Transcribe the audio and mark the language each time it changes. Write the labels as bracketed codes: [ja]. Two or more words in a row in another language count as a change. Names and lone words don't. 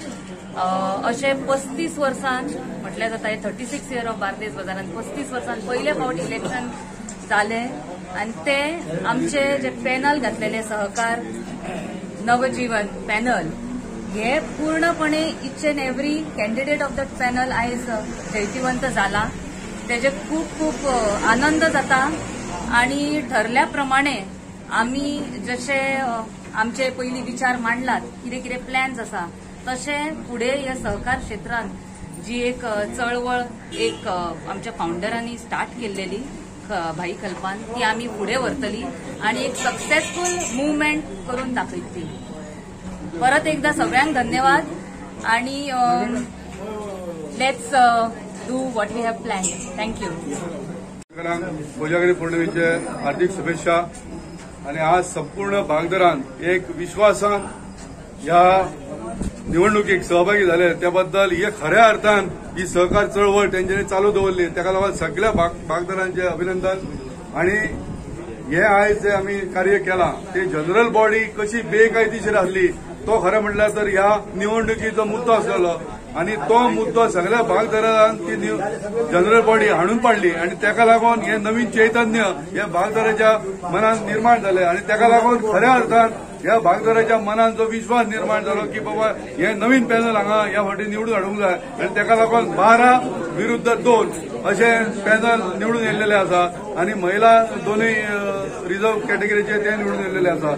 [kok] अशे 35 वर्सां म्हटल्यार जाता 36 [en] year of [kok] बार्देस बाजारांत 35 वर्सां पयले फावट इलेक्शन जाले आणि ते आमचे जे पॅनल घातलेले सहकार नवजीवन पॅनल हे पूर्णपणे [en] each and every candidate of that panel [kok] आयज जैतिवंत जाला. तेजे खूप खूप आनंद जाता आणि ठरल्याप्रमाणे आम्ही जसे आमचे पयली विचार मांडलात, कितें कितें प्लॅन्स आसा तसे पुढे या सहकार क्षेत्रात जी एक चळवळ एक आमच्या फाउंडरांनी स्टार्ट केलेली भाई कल्पान, ती आम्ही पुढे व्हरतली आणि एक [en] successful movement [kok] करून दाखयतली. परत एकदा सगळ्यांक धन्यवाद आणि [en] let's do what we have plan. thank you. [kok] कोजागिरी पौर्णिमेचे हार्दिक शुभेच्छा. आणि आज संपूर्ण भागदरान एक विश्वासान ह्या निवडणुकीक सहभागी झाले त्याबद्दल हे खऱ्या अर्थान ही सहकार चळवळ त्यांच्यानी चालू दवरली, त्याका लागून सगळ्या भागदारांचे अभिनंदन. आणि हे आयज जे आम्ही कार्य केला ते [en] general body [kok] कशी बेकायदेशीर आसली तो खरें म्हटल्यार तर ह्या निवडणुकीचो मुद्दो आसलेलो आणि तो मुद्दो सगळ्या भागदारांक ती [en] general body [kok] हाणून पाडली आणि त्याका लागून हे नवीन चैतन्य ह्या भागदाराच्या मनात निर्माण झाले आणि त्याका लागून खऱ्या अर्थान ह्या भागदाराच्या मनात जो विश्वास निर्माण झालो की बाबा हे नवीन पॅनल हांगा ह्या फावटी निवडून हाडूंक जाय आणि त्याका लागून 12 विरुद्ध 2 असे पॅनल निवडून येयल्लेले आसा आणि महिला दोनूय रिझर्व कॅटेगरीचे ते निवडून येयल्लेले आसा.